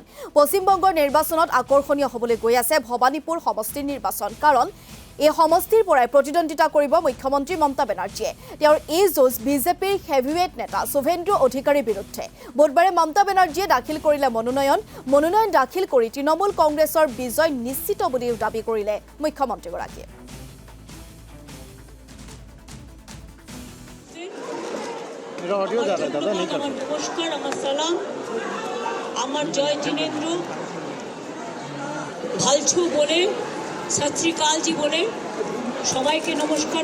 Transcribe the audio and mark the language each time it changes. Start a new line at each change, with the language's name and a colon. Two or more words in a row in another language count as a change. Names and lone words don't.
Assamese: পশ্চিমবংগৰ নিৰ্বাচনত আকৰ্ষণীয় হ'বলৈ গৈ আছে ভবানীপুৰ সমষ্টিৰ নিৰ্বাচন, কাৰণ এই সমষ্টিৰ পৰাই প্ৰতিদ্বন্দ্বিতা কৰিব মুখ্যমন্ত্ৰী মমতা বেনাৰ্জীয়ে। তেওঁৰ এই যুঁজ বিজেপিৰ হেভিৱেট নেতা শুভেন্দু অধিকাৰীৰ বিৰুদ্ধে। বুধবাৰে মমতা বেনাৰ্জীয়ে দাখিল কৰিলে মনোনয়ন দাখিল কৰি তৃণমূল কংগ্ৰেছৰ বিজয় নিশ্চিত বুলিও দাবী কৰিলে মুখ্যমন্ত্ৰীগৰাকীয়ে।
Bangla: নমস্কার, আমার সালাম, আমার জয় জিনেন্দ্র ভালছু বলে
Punjabi: ਸਤ ਸ੍ਰੀਕਾਲਜੀ
Bangla: বলে সবাইকে নমস্কার